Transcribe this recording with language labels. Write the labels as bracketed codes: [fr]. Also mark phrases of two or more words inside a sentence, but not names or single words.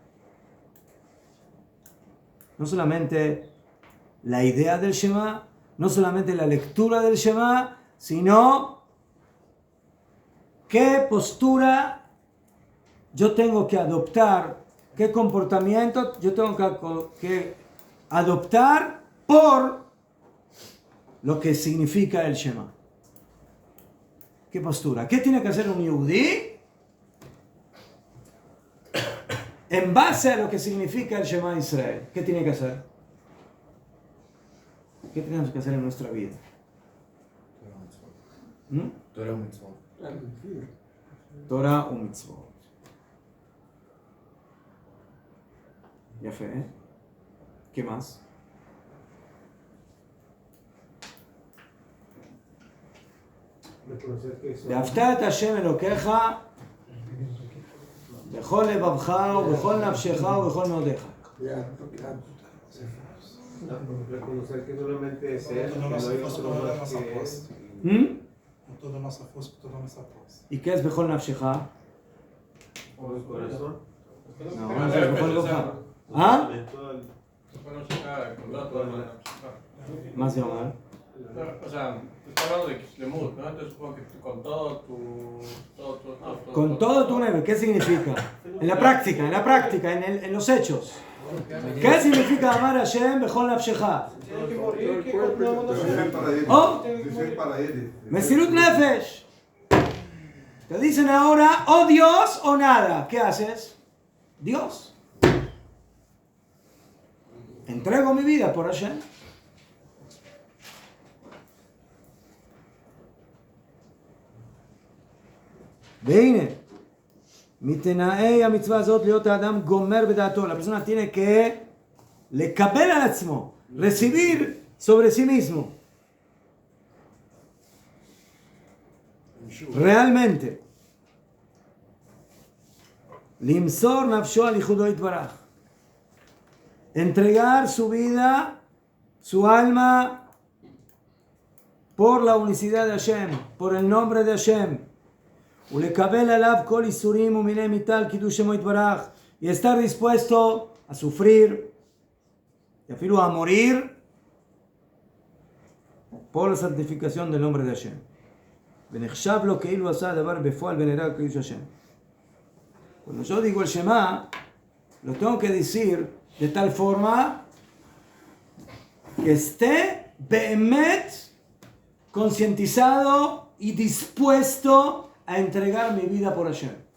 [es] No solamente la idea del Shema, no solamente la lectura del Shema, sino qué postura yo tengo que adoptar, qué comportamiento yo tengo que adoptar por lo que significa el Shema. ¿Qué postura? ¿Qué tiene que hacer un yudí en base a lo que significa el Shema Israel? ¿Qué tiene que hacer? ¿Qué tenemos que hacer en nuestra vida? [he] תורה מצוות. [es] Torah o mitzvot. Ya fe. ¿Qué más? [he] ואהבת את השם אלוקיך בכל לבבך ובכל נפשך ובכל מאודיך. [es] Reconocer que solamente es él, que no hay otro más que es. [pt] Com toda a nossa força, com toda a nossa posse. [es] ¿Y qué es [he] בכל נפשך? [es] Por el corazón. No, es [he] בכל לבבך. ¿Ah? [es] Para no checar, con la Torah. [he] מה זה אומר? [es] O sea, está hablando de Kislemut, ¿no? Entonces supongo que con todo tu... Con todo tu neve, ¿qué significa? En la práctica, en los hechos. ¿Qué significa amar a Hashem [he] בכל נפשך? [es] Tiene que morir, que [he] Oh, מסירות נפש. [es] Te dicen ahora, o Dios o nada. ¿Qué haces? Dios. Entrego mi vida por Hashem. [he] והנה, מתנאי המצווה הזאת להיות האדם גומר בדעתו. [es] La persona tiene que [he] לקבל על עצמו, [es] recibir sobre sí mismo. Realmente. [he] למסור נפשו על ייחודו יתברך. [es] Entregar su vida, su alma, por la unicidad de Hashem, por el nombre de Hashem. [he] ולקבל עליו כל איסורים ומיני מיתה על קידוש שמו יתברך, [es] y estar dispuesto a sufrir y אפילו a morir por la santificación del nombre de Hashem. [he] ונחשב לו כאילו עשה הדבר בפועל ונראה קידוש השם. [es] Cuando yo digo el Shema, lo tengo que decir de tal forma que esté באמת concientizado y dispuesto a entregar mi vida por Hashem.